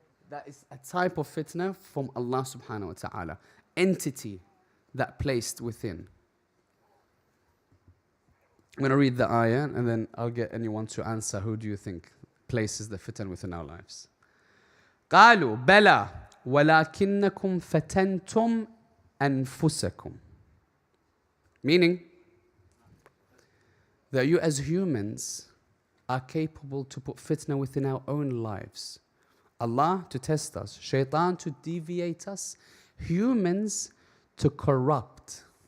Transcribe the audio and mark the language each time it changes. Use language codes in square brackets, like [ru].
[en] That is a type of fitna from Allah subhanahu wa ta'ala. Entity that placed within. I'm going to read the ayah and then I'll get anyone to answer. Who do you think places the fitan within our lives? [ar] قالوا بلى ولكنكم فتنتم أنفسكم. [en] Meaning that you as humans are capable to put fitna within our own lives. Allah to test us, shaitan to deviate us, humans to corrupt.